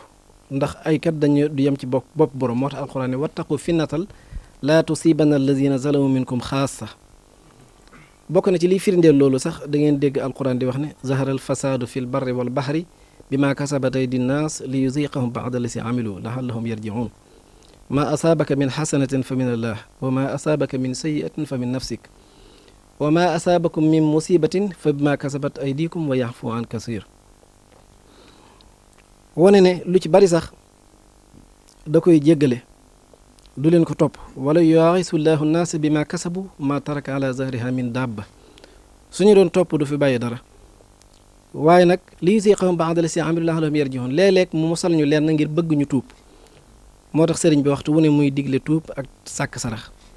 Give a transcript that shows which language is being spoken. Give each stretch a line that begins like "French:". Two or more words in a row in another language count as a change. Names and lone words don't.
Wolof: ndax ay kat dañu du yem ci bopp borom moo tax alxuraan ne
Arabic: واتقوا فتنة لا تصيبن الذين ظلموا منكم
Wolof: xaasa bokk na ci liy firndeel loolu sax da ngeen dégg alxuraan di wax ne
Arabic: ظهر الفساد في البر والبحر بما كسبت أيدي الناس ليذيقهم بعض الذي عملوا لعلهم يرجعون ما أصابك من حسنة فمن الله وما أصابك من سيئة فمن نفسك وما أصابكم من مصيبة فبما كسبت أيديكم ويعفو عن كثير
Wolof: wone ne lu ci bari sax da koy jéggale du leen ko topp wala
Arabic: يؤاخذ الله الناس بما كسبوا ما ترك على ظهرها من دابة
Wolof: suñu doon topp du fi bàyyi dara waaye nag
Arabic: ليذيقهم بعض الذي عملوا لعلهم يرجعون
Wolof: léeg-léeg mu mosal ñu leen ngir bëgg ñu tuub moo tax sëriñ bi waxtu wu ne muy digle tuub ak sàkk sarax